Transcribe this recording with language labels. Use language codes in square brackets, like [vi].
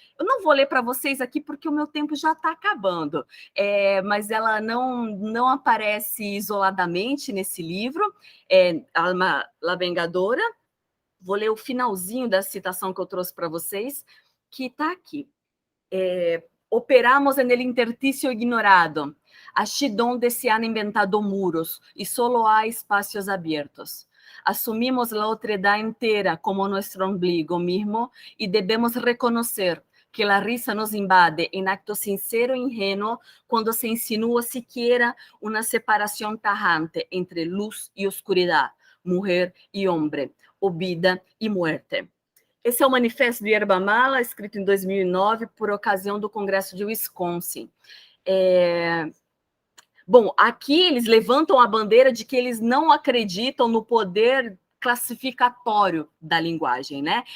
[pt] Eu não vou ler para vocês aqui porque o meu tempo já está acabando, mas ela não aparece isoladamente nesse livro, Alma la Vengadora. Vou ler o finalzinho da citação que eu trouxe para vocês, que está aqui. [es] Operamos en el intersticio ignorado, allí donde se han inventado muros y solo hay espacios abiertos. Asumimos la otredad entera como nuestro ombligo mismo y debemos reconocer que la risa nos invade en acto sincero e ingenuo cuando se insinúa siquiera una separación tajante entre luz y oscuridad, mujer y hombre, o vida y muerte. [pt] Esse é o manifesto do Yerba Mala, escrito em 2009, por ocasião do Congresso de Wisconsin. Bom, aqui eles levantam a bandeira de que eles não acreditam no poder classificatório da linguagem, né?